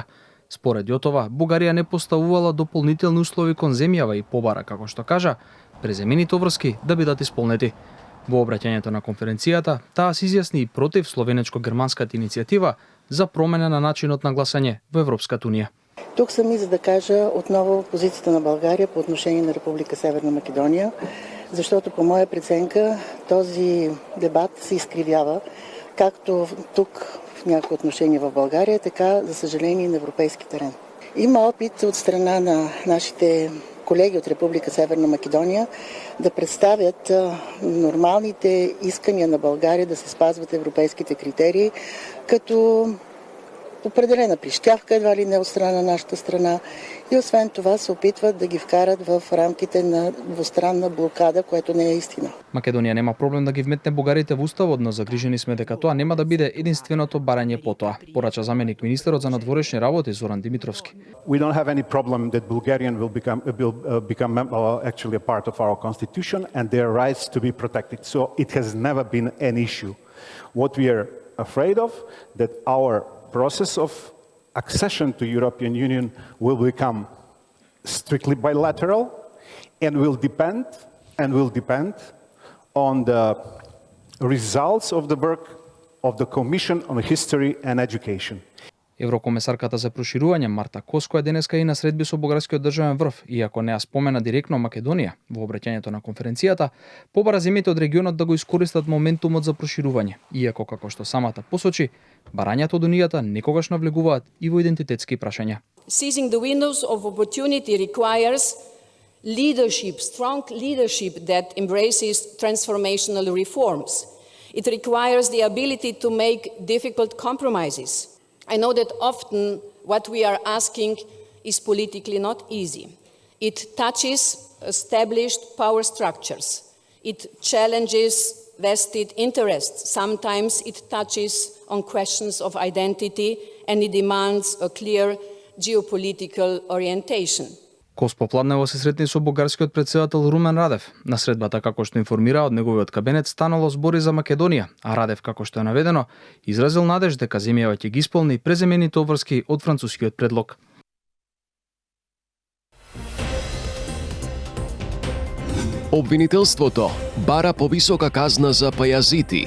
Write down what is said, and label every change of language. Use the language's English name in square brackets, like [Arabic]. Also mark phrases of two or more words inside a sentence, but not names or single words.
[Macedonian] Според Јотова, Бугарија не поставувала дополнителни услови кон земјава и побара, како што кажа, преземените врски да бидат исполнети. Во обраќањето на конференцијата, таа се изјасни и против словенечко-германската иницијатива за промена на начинот на гласање во Европската унија. [Bulgarian] Тук съм и за да кажа отново позицията на България по отношение на Република Северна Македония, защото по моя преценка този дебат се изкривява, както тук в някои отношения в България, така за съжаление и на европейски терен. Има опит от страна на нашите колеги от Република Северна Македония да представят нормалните искания на България да се спазват европейските критерии, като определена прищявка едва ли не от страна на нашата страна и освен това се опитват да ги вкарат в рамките на двустранна блокада, което не е истина. [Macedonian] Македонија нема проблем да ги вметне бугарите во уставот, но загрижени сме дека тоа нема да биде единственото барање по тоа, порача заменик министерот за надворешни работи Зоран Димитровски. [English] We don't have any problem that Bulgarian will become actually a part of our constitution and their rights to be protected. So it has never been an issue. What we are afraid of that our process of accession to European Union will become strictly bilateral and will depend on the results of the work of the Commission on History and Education. [Macedonian] Еврокомесарката за проширување Марта Коско е денеска и на средби со бугарскиот државен врв, иако не ја спомена директно Македонија во обраќањето на конференцијата, побара земјите од регионот да го искористат моментумот за проширување, иако како што самата посочи, барањата од унијата некогаш навлегуваат и во идентитетски прашања. [English] Seizing the windows of opportunity requires leadership, strong leadership that embraces transformational reforms. It requires the ability to make difficult compromises. I know that often what we are asking is politically not easy. It touches established power structures. It challenges vested interests. Sometimes it touches on questions of identity and it demands a clear geopolitical orientation. [Macedonian] Кос попладнево се сретни со бугарскиот претседател Румен Радев. На средбата, како што информира од неговиот кабинет, станало збори за Македонија, а Радев, како што е наведено, изразил надеж дека земјава ќе ги исполни преземените обврски од францускиот предлог. Обвинителството бара повисока казна за пајазити.